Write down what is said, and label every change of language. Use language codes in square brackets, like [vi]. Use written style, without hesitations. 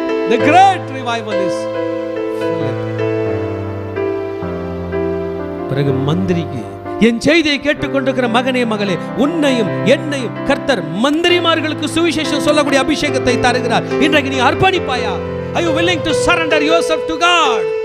[en] The great revival is Philip. [ta] பிறகு மந்திரிக்கு, என் செய்தியை கேட்டுக்கொண்டிருக்கிற மகனே, மகளே, உன்னையும் என்னையும் கர்த்தர் மந்திரிமார்களுக்கு சுவிசேஷம் சொல்லக்கூடிய அபிஷேகத்தை தருகிறார். இன்றைக்கு நீ அர்ப்பணிப்பாயா? [en] Are you willing to surrender yourself to God?